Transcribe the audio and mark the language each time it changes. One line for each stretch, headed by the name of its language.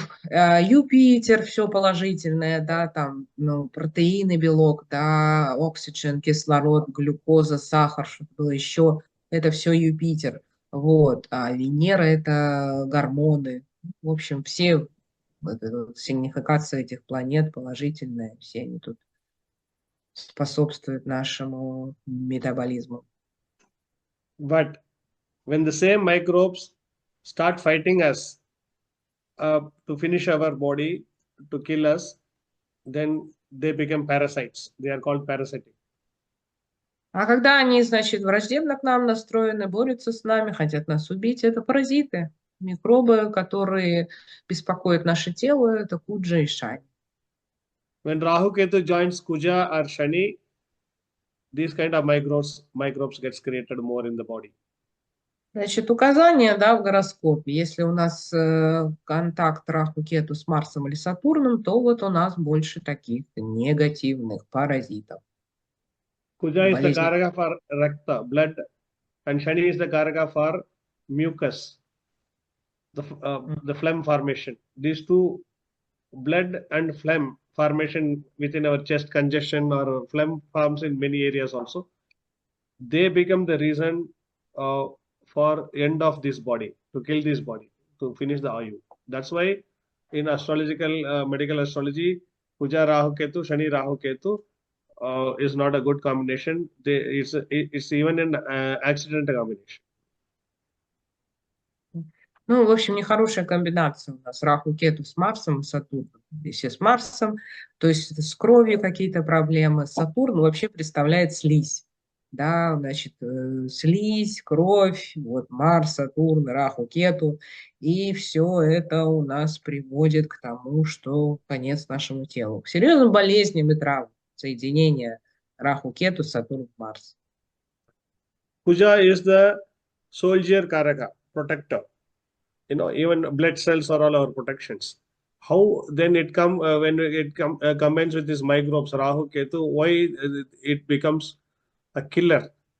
Russian: Юпитер, все положительное, да, там, ну, протеины, белок, да, оксиген, кислород, глюкоза, сахар, что-то было еще, это все Юпитер, вот, а Венера это гормоны, в общем, все, вот эта вот сигнификация этих планет положительная, все они тут способствуют нашему метаболизму.
English: But when the same microbes start fighting us to finish our body, to kill us, then they become parasites. They are called parasitic.
Russian: А когда они, значит, враждебно к нам настроены, борются с нами, хотят нас убить, это паразиты, микробы, которые беспокоят наше тело, это куджа и шань.
English: When Rahu Ketu joins Kuja or Shani, these kind of microbes gets created more in the body.
Russian: Значит, указание, да, в гороскопе, если у нас контакт Раху Кету с Марсом или Сатурном, то вот у нас больше таких негативных паразитов.
English: Kuja is the
Russian: Болезни.
English: karaka for rakta, blood, and Shani is the karaka for mucus, the phlegm formation. These two, blood and phlegm formation within our chest, congestion or phlegm forms in many areas also. They become the reason for end of this body, to kill this body, to finish the Ayu. That's why in astrological, medical astrology, Kuja Rahu Ketu, Shani Rahu Ketu is not a good combination. It's even an accidental combination.
Russian: Ну, в общем, нехорошая комбинация у нас Раху Кету с Марсом, Сатурном. Если с Марсом, то есть с кровью какие-то проблемы. Сатурн вообще представляет слизь. Да, значит, слизь, кровь, вот Марс, Сатурн, Раху, Кету. И все это у нас приводит к тому, что конец нашему телу. К серьезным болезням и травмам. Соединение Раху, Кету, Сатурн, Марс.
English: Kuja is the soldier karaka, protector. Even blood cells are all our protections. How then it when it combines with these microbes, Rahu, Ketu, why it becomes a killer?